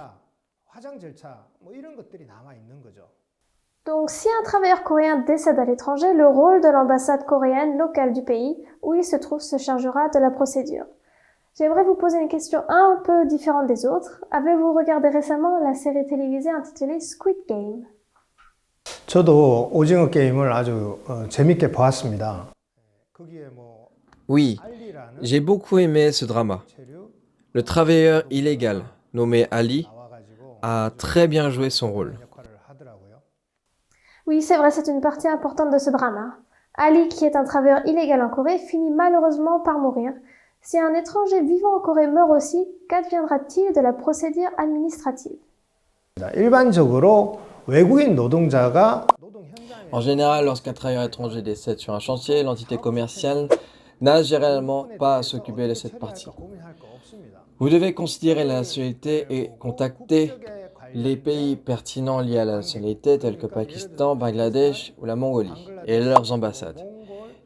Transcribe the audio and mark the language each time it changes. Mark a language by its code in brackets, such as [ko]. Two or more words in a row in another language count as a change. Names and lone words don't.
[fr] Donc, si un travailleur coréen décède à l'étranger, le rôle de l'ambassade coréenne locale du pays où il se trouve se chargera de la procédure. J'aimerais vous poser une question un peu différente des autres. Avez-vous regardé récemment la série télévisée intitulée Squid Game? [ko] 저도 오징어 게임을 아주 재밌게 보았습니다. [fr] Oui, j'ai beaucoup aimé ce drama. Le travailleur illégal, nommé Ali, a très bien joué son rôle. Oui, c'est vrai, c'est une partie importante de ce drama. Ali, qui est un travailleur illégal en Corée, finit malheureusement par mourir. Si un étranger vivant en Corée meurt aussi, qu'adviendra-t-il de la procédure administrative? [ko] 일반적으로 외국인 노동자가 [fr] En général, lorsqu'un travailleur étranger décède sur un chantier, l'entité commerciale n'a généralement pas à s'occuper de cette partie. Vous devez considérer la nationalité et contacter les pays pertinents liés à la nationalité tels que Pakistan, Bangladesh ou la Mongolie et leurs ambassades.